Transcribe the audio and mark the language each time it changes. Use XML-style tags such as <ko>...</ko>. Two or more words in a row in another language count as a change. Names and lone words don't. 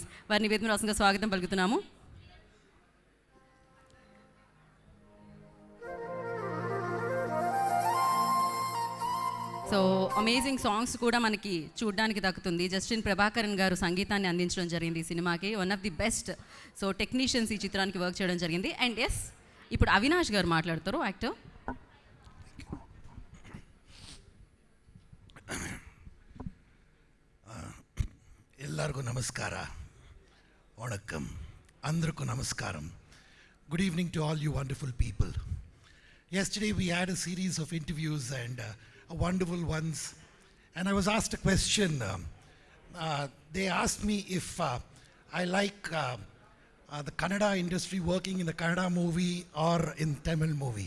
<te>వారిని వేదిక రాసంగా స్వాగతం పలుకుతున్నాము.</te> <en>so amazing songs</en> <te>కూడా మనకి చూడడానికి దక్కుతుంది. జస్టిన్ ప్రభాకరన్ గారు సంగీతాన్ని అందించడం జరిగింది ఈ సినిమాకి.</te> <en>one of the best so technicians</en> <te>ఈ చిత్రానికి వర్క్ చేయడం జరిగింది.</te> <en>and yes,</en> <te>ఇప్పుడు అవినాష్ గారు మాట్లాడతారు, యాక్టర్.</te> <kn>ಎಲ್ಲರಿಗೂ ನಮಸ್ಕಾರ, ವಣಕ್ಕಂ,</kn> <te>అందరికీ నమస్కారం.</te> <en>Good evening to all you wonderful people. Yesterday we had a series of interviews and wonderful ones, and I was asked a question. They asked me if I like the Kannada industry, working in the Kannada movie or in Tamil movie.</en>